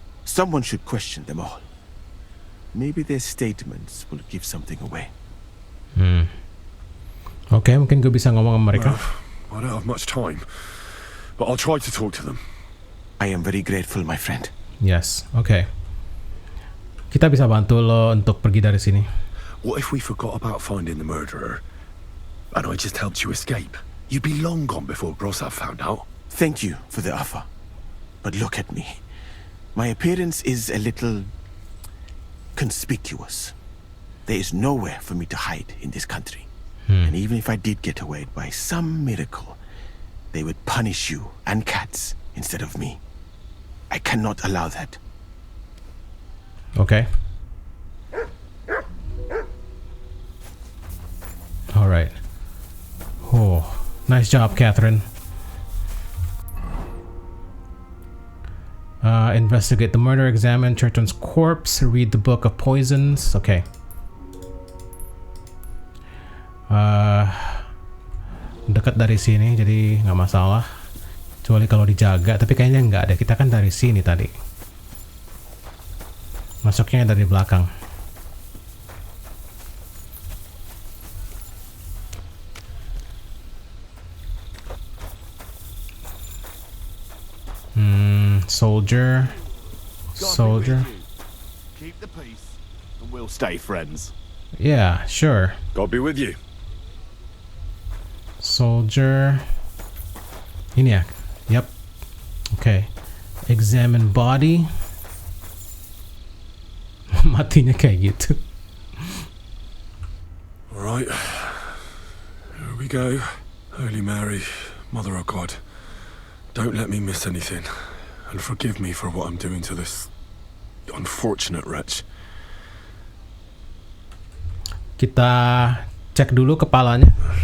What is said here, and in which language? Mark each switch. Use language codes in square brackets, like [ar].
[en] Someone should question them all. Maybe their statements will give something away. [id] Oke, mungkin gue bisa ngomong sama mereka. [en] I don't have much time, but I'll try to talk to them. I am very grateful, my friend. Yes, oke. [id] Kita bisa bantu lo untuk pergi dari sini. [en] What if we forgot about finding the murderer, and I just helped you escape? You'd be long gone before Grozav found out. Thank you for the offer. But look at me. My appearance is a little conspicuous. There is nowhere for me to hide in this country. And even if I did get away by some miracle, they would punish you and Katz instead of me. I cannot allow that. Okay. All right. Oh, nice job, Catherine. Investigate the murder, examine Churton's corpse, read the book of poisons. Okay. [id] Dekat dari sini, jadi nggak masalah. Kecuali kalau dijaga, tapi kayaknya nggak deh. Kita kan dari sini tadi. Masuknya dari belakang. [en] Soldier. Keep the peace, and we'll stay friends. Yeah, sure. God be with you. Soldier. [id] Ini ya. [en] Yep. Okay. Examine body. [id] Matinya kayak gitu. [en] All right. Here we go. Holy Mary, Mother of God, don't let me miss anything. And forgive me for what I'm doing to this unfortunate wretch. [id] Kita cek dulu kepalanya.